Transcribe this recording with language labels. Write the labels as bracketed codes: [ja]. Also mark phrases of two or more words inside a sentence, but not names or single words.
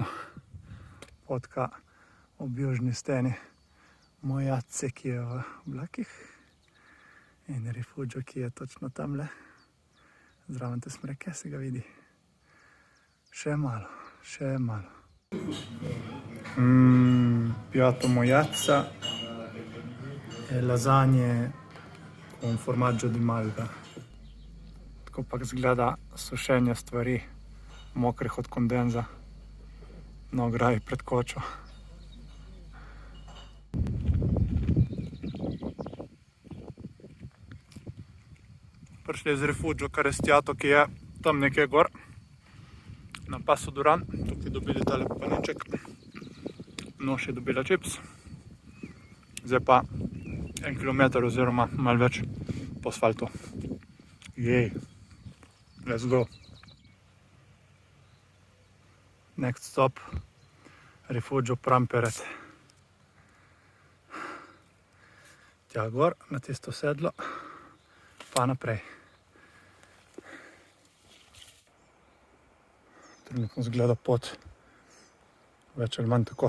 [sl] Potka ob južni steni Mojatce, ki je v oblakih, in Rifugio, ki je točno tamle. Zraven te smreke se ga vidi. Še malo, še malo. [it] Piatto Mojatca e lasagne con formaggio di Malta. [sl] Tako pa izgleda sušenje stvari, mokrih od kondenza, na ograji pred kočo. Prišli z Rifugio Carestiato, ki je tam nekje gor, na pasu Duran. Tukaj dobili tale paniček, Noš je dobila čips. Zdaj pa 1 kilometer oziroma malo več po asfaltu. Jej, [en] let's go. Next stop, Rifugio Pramperet. [sl] Tja gor, na tisto sedlo, pa naprej. Trenutno zgleda pot več ali manj tako.